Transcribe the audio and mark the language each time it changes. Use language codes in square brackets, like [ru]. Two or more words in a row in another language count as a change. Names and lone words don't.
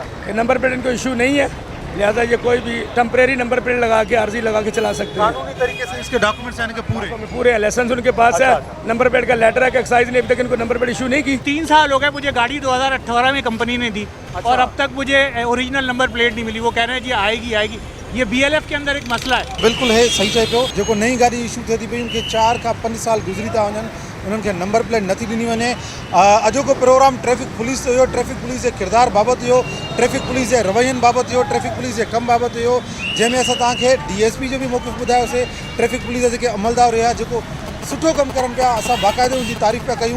[en] number plate [ur] ان کو ایشو نہیں ہے، لہٰذا یہ کوئی بھی [en] temporary number plate [ur] لگا کے عارضی لگا کے چلا سکتے ہیں. قانونی طریقے سے اس کے ڈاکیومنٹس یعنی کہ پورے ہیں، لائسنس ان کے پاس ہے, [en] number plate [ur] کا لیٹر ہے کہ ایکسائز نے ابھی تک ان کو [en] number plate [ur] ایشو نہیں کی. 3 سال ہو گئے مجھے، گاڑی 2018 میں کمپنی نے دی اور اب تک مجھے [en] original number plate [ur] نہیں ملی. وہ کہہ رہے ہیں جی آئے گی آئے گی. یہ BLF کے اندر ایک مسئلہ ہے. [sd] बिल्कुल है, सही चए पियो। जो नई गाड़ी इशू थे थी पई उनके 4 खां 5 साल गुज़री था वञनि, उन्हनि खे [en] number plate [sd] नथी ॾिनी वञे। अॼोको प्रोग्राम [en] traffic police [sd] जो हुयो, [en] traffic police [sd] जे किरदार बाबति हुयो, [en] traffic police [sd] जे रवैयनि बाबति हुयो, [en] traffic police [sd] जे कम बाबति हुयो, जंहिंमें असां तव्हांखे DSP जो बि मौक़िफ़ ॿुधायोसीं। [en] traffic police [sd] जा जेके अमलदार हुया जेको सुठो कमु करनि पिया, असां बाक़ाइदे उनजी तारीफ़ पिया कयूं।